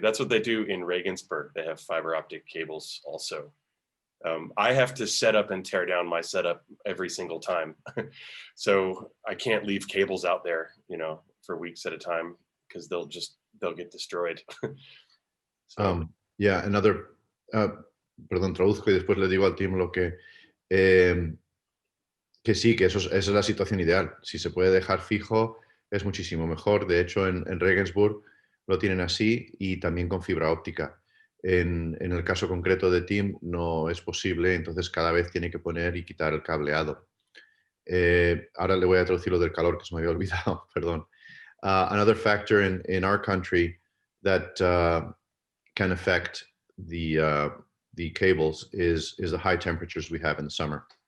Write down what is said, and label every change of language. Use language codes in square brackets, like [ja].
[en] That's what they do in Regensburg. They have fiber optic cables also. I have to set up and tear down my setup every single time. So I can't leave cables out there, for weeks at a time, because they'll get destroyed. So, yeah, another, [es] perdón, traduzco y después le digo al team lo que sí, que esa es la situación ideal. Si se puede dejar fijo, es muchísimo mejor. De hecho, en Regensburg lo tienen así y también con fibra óptica. En el caso concreto de Tim no es posible, entonces cada vez tiene que poner y quitar el cableado. Ahora le voy a traducir lo del calor, que se me había olvidado, perdón. [en] Another factor in our country that can affect the cables is the high temperatures we have in the summer.